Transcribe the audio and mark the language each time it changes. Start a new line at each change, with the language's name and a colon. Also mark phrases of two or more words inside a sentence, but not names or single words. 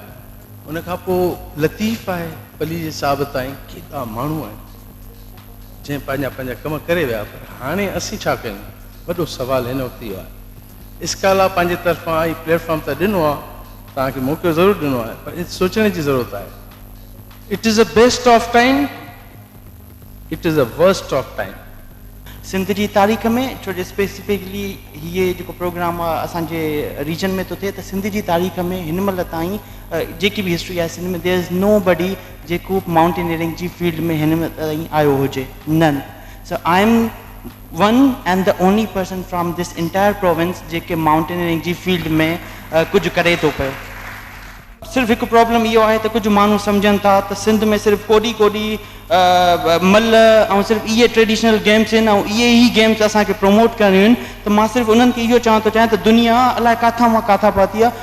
Sindhi: उन खां पोइ लतीफ़ आहे पली जे साहिब ताईं केतिरा माण्हू आहिनि जंहिं पंहिंजा पंहिंजा कम करे विया, पर हाणे असीं छा कयूं? वॾो सवाल हिन वक़्तु इहो आहे। इस्काला पंहिंजे तरफ़ां ई प्लेटफॉर्म त ॾिनो आहे, तव्हांखे मौक़ो ज़रूरु ॾिनो आहे, पर सोचण जी ज़रूरत आहे।
English: It is a best of time, it is a worst of time.
Sindhi: सिंध जी तारीख़ में छो जो स्पेसिफिकली हीअ जेको प्रोग्राम असांजे रीजन में थो थिए, त सिंध जी तारीख़ में हिन महिल ताईं जेकी बि हिस्ट्री आहे सिंध में,
English: There is nobody
Sindhi: जेको माउंटेनियरिंग जी फील्ड में हिन महिल ताईं आयो हुजे, नन।
English: So I am one and the only person from this entire province
Sindhi: जेके माउंटेनियरिंग जी फील्ड में कुझु करे थो पियो। सिर्फ़ु हिकु प्रॉब्लम इहो आहे त कुझु माण्हू सम्झनि था त सिंध में सिर्फ़ु कोडी मल ऐं सिर्फ़ु इहे ट्रेडिशनल गेम्स आहिनि ऐं इहे ई गेम्स असांखे प्रमोट करणियूं आहिनि। त मां सिर्फ़ु उन्हनि खे इहो चवणु थो चाहियां त दुनिया अलाए किथां मां किथां पहुती आहे।